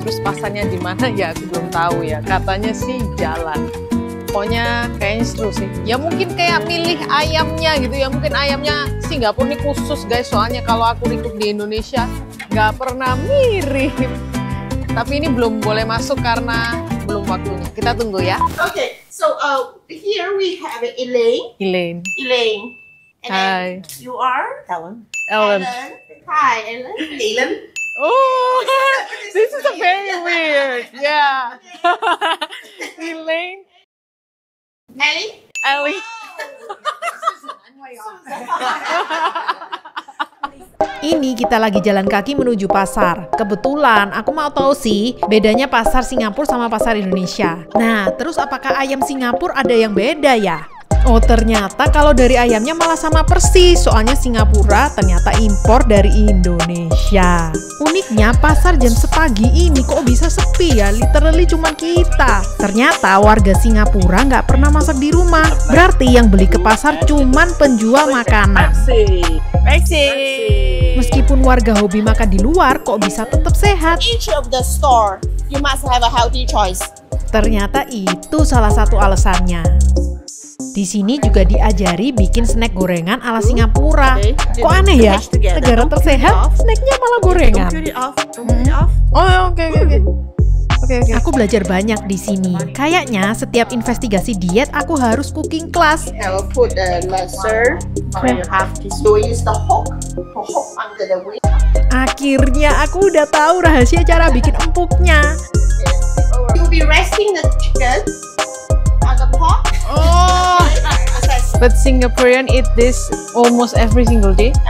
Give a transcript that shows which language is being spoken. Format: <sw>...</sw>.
<id>Terus pasarnya di mana ya aku belum tahu ya. Katanya sih jalan. Pokoknya kayaknya seru sih. Ya mungkin kayak milih ayamnya gitu ya. Mungkin ayamnya Singapura ini khusus guys. Soalnya kalau aku recook di Indonesia nggak pernah mirip. Tapi ini belum boleh masuk karena belum waktunya. Kita tunggu ya.</id> <en>Okay, so here we have Elaine. Elaine. And Hi. you are? Ellen. Hi, Ellen. Ellen. Oh, this is a very weird. Yeah. Elaine. Ellie.</en> <id>Ini kita lagi jalan kaki menuju pasar. Kebetulan aku mau tahu sih bedanya pasar Singapura sama pasar Indonesia. Nah, terus apakah ayam Singapura ada yang beda ya? Oh ternyata kalau dari ayamnya malah sama persis. Soalnya Singapura ternyata impor dari Indonesia. Uniknya pasar jam sepagi ini kok bisa sepi ya. Literally cuma kita. Ternyata warga Singapura nggak pernah masak di rumah. Berarti yang beli ke pasar cuman penjual makanan. Meskipun warga hobi makan di luar kok bisa tetap sehat.</id> <en>Each of the store, you must have a healthy choice.</en> <id>Ternyata itu salah satu alasannya. Di sini juga diajari bikin snack gorengan ala Singapura. Kok aneh ya? Negara tersehat, snacknya malah gorengan. Oh, oke. Aku belajar banyak di sini. Kayaknya setiap investigasi diet aku harus cooking class.</id> <en>I will put the lesser. You have to use the hook under the wing.</en> <id>Akhirnya aku udah tahu rahasia cara bikin empuknya.</id> <en>You will be resting the chicken on the pot. Oh, but Singaporean eat this almost every single day.</en>